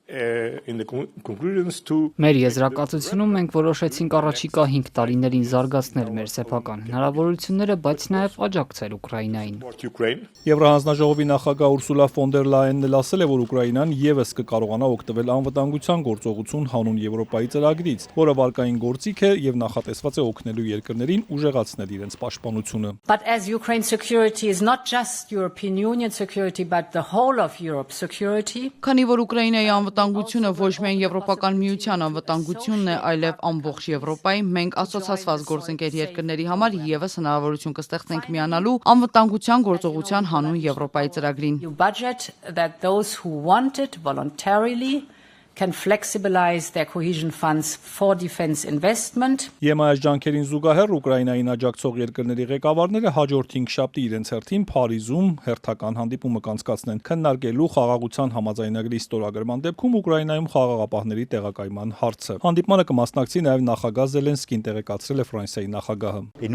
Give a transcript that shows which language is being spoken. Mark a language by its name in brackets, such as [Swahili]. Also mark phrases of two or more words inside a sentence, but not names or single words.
[Armenian] Մեր եզրակացությունում մենք որոշեցինք առաջիկա 5 տարիներին զարգացնել մեր սեփական հնարավորությունները, բայց նաև աջակցել Ուկրաինային։ Եվրահանձնաժողովի նախագահ Ուրսուլա ֆոն դեր Լայենն էլ ասել է, որ Ուկրաինան եւս կկարողանա օգտվել անվտանգության գործողություն հանուն Եվրոպայի ծրագրից, որը վարկային գործիք է եւ նախատեսված է օգնելու երկրներին ուժեղացնել իրենց պաշտպանությունը։ [English] But as Ukraine security is not just European Union security, but the whole of Europe security. [Armenian] Քանի որ Ուկրաինայի անվտանգությունը ոչ միայն Եվրոպական միության անվտանգությունն է, այլև ամբողջ Եվրոպայի, մենք ասոցացված գործընկեր երկրների համար եւս հնարավորություն կստեղծենք միանալու անվտանգության գործողության հանուն Եվրոպայի ծրագրին։ [English] You budget that those who want it voluntarily can flexibilize their cohesion funds for defense investment. [Armenian] ԵՄ-ի ջանքերին զուգահեռ Ուկրաինային աջակցող երկրների ղեկավարները հաջորդ 5 շաբթի իրենց հերթին Փարիզում հերթական հանդիպումը կանցկացնեն, քննարկելու խաղաղության համաձայնագրի ստորագրման դեպքում Ուկրաինայում խաղաղապահների տեղակայման հարցը։ Հանդիպմանը կմասնակցի նաև նախագահ Զելենսկին, տեղեկացրել է Ֆրանսիայի նախագահը։